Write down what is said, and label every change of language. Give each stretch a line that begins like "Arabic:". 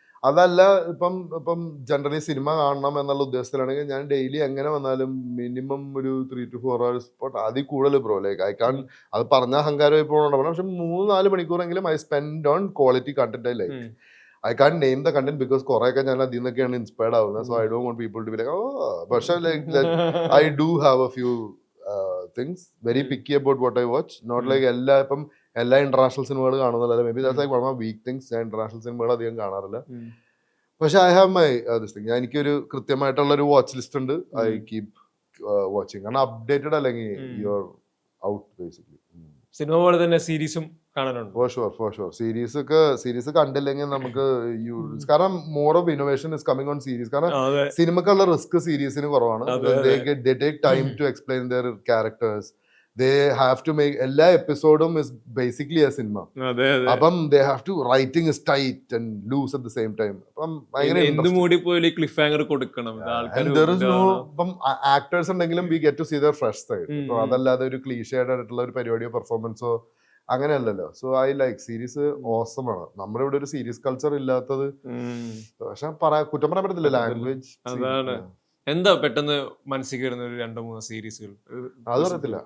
Malayalam: അതല്ല ഇപ്പം generally cinema കാണണം എന്നുള്ള ഉദ്ദേശത്തിലാണെങ്കിൽ ഞാൻ ഡെയിലി എങ്ങനെ വന്നാലും മിനിമം ഒരു 3 to 4 hours അതിൽ കൂടുതൽ ബ്രോ. ലൈക്ക് ഐ കാൺ, അത് പറഞ്ഞ അഹങ്കാരമായി പോകണം, പക്ഷെ 3-4 മണിക്കൂറെങ്കിലും
English: I spend on quality content. I like I can't name the content because
Malayalam: കുറെയൊക്കെ ഞാൻ അതിൽ നിന്നൊക്കെയാണ് ഇൻസ്പയർഡ് ആവുന്നത്.
English: So I don't want people to be like, oh, പക്ഷെ like I do have a few things, very picky about what I watch. Not like
Malayalam: എല്ലാ international സിനിമകൾ കാണുന്നില്ല.
English: Maybe that's like one of my weak things.
Malayalam: ഞാൻ international സിനിമകൾ അധികം കാണാറില്ല. പക്ഷെ
English: I have my this thing.
Malayalam: എനിക്കൊരു കൃത്യമായിട്ടുള്ള ഒരു വാച്ച് ലിസ്റ്റ് ഉണ്ട്.
English: I keep watching.
Malayalam: കാരണം അപ്ഡേറ്റഡ് അല്ലെങ്കിൽ
English: You are out basically.
Malayalam: Cinema പോലെ തന്നെ സീരീസും കാണാനുണ്ട്.
English: for sure
Malayalam: സീരീസ് കണ്ടില്ലെങ്കിൽ നമുക്ക് കാരണം
English: More of innovation is coming on series.
Malayalam: കാരണം അതെ സിനിമക്കുള്ള റിസ്ക് സീരീസിന് കുറവാണ്. അതെ,
English: They take time to explain their characters. They have to make
Malayalam: എല്ലാ എപ്പിസോഡും
English: is basically a cinema.
Malayalam: അതെ അതെ.
English: അപ്പം they have to writing is tight and loose at the same time.
Malayalam: അപ്പം ഭയങ്കര എന്ത് മൂടി പോയി ക്ലിഫ് ഹാങ്ങർ കൊടുക്കണം.
English: and there is no
Malayalam: ഇപ്പം ആക്ടേഴ്സ് ഉണ്ടെങ്കിലും
English: we get to see their fresh side.
Malayalam: ഇപ്പൊ അതല്ലാതെ ഒരു ക്ലീഷേഡ് ആയിട്ടുള്ള ഒരു പരിപാടിയോ പെർഫോമൻസോ അങ്ങനെയല്ലല്ലോ.
English: so I like
Malayalam: series awesome ആണ്. നമ്മുടെ ഇവിടെ ഒരു സീരീസ് കൾച്ചർ ഇല്ലാത്തത് പക്ഷെ കുറ്റം പറയാൻ പറ്റത്തില്ല.
English: language
Malayalam: അതാണ്. എന്താ പെട്ടെന്ന് മനസ്സിൽ വരുന്ന ഒരു 2-3 സീരീസുകൾ? അത് പറയത്തില്ല.